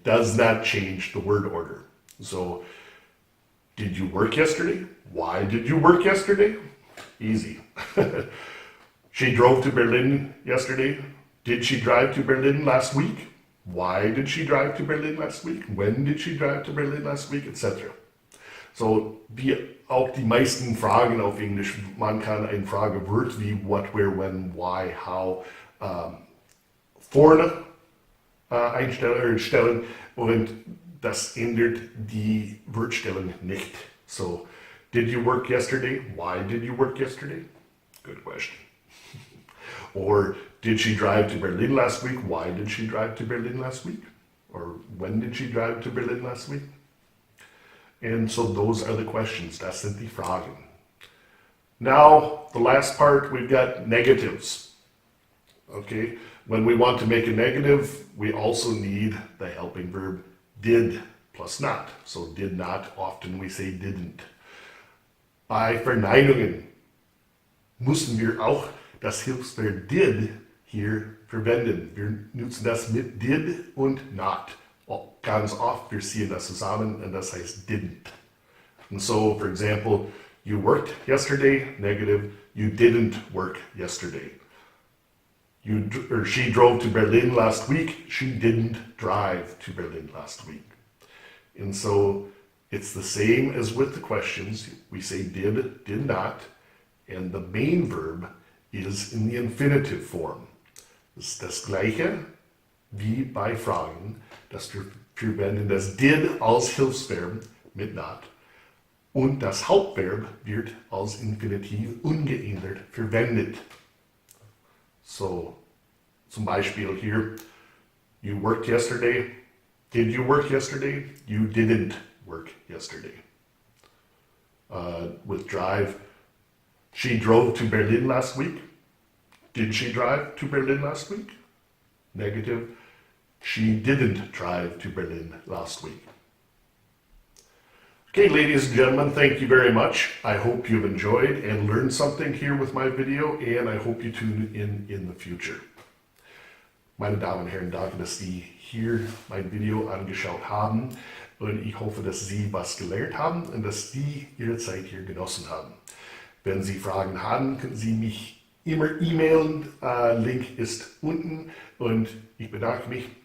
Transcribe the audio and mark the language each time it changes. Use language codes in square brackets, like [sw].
[en] It does not change the word order. So, did you work yesterday? Why did you work yesterday? Easy. She drove to Berlin yesterday. Did she drive to Berlin last week? Why did she drive to Berlin last week? When did she drive to Berlin last week? Etc. [de] So, wie auch die meisten Fragen auf Englisch, man kann ein Fragewort wie what, where, when, why, how vorne einstellen und das ändert die Wortstellung nicht. [en] So, did you work yesterday? Why did you work yesterday? Good question. Or did she drive to Berlin last week? Why did she drive to Berlin last week? Or when did she drive to Berlin last week? And so those are the questions. [de] Das sind die Fragen. [en] Now, the last part, we've got negatives. Okay, when we want to make a negative, we also need the helping verb did plus not. So did not, often we say didn't. [de] Bei Verneinungen müssen wir auch das Hilfsverb did hier verwenden. Wir nutzen das mit did und not. Ganz oft, wir ziehen das zusammen und das heißt didn't. [en] And so, for example, you worked yesterday, negative, you didn't work yesterday. She drove to Berlin last week, she didn't drive to Berlin last week. And so, it's the same as with the questions. We say did, did not, and the main verb is in the infinitive form. Das ist das Gleiche wie bei Fragen, dass wir verwenden das did als Hilfsverb mit not und das Hauptverb wird als Infinitiv ungeändert verwendet. [de] So, zum Beispiel hier, [en] you worked yesterday. Did you work yesterday? You didn't work yesterday. With drive, she drove to Berlin last week. Did she drive to Berlin last week? Negative, she didn't drive to Berlin last week. Okay, ladies and gentlemen, thank you very much. I hope you've enjoyed and learned something here with my video, and I hope you tune in the future. [de] Meine Damen und Herren, danke, dass Sie hier mein Video angeschaut haben und ich hoffe, dass Sie was gelernt haben und dass Sie Ihre Zeit hier genossen haben. Wenn Sie Fragen haben, können Sie mich immer e-mailen. Link ist unten und ich bedanke mich.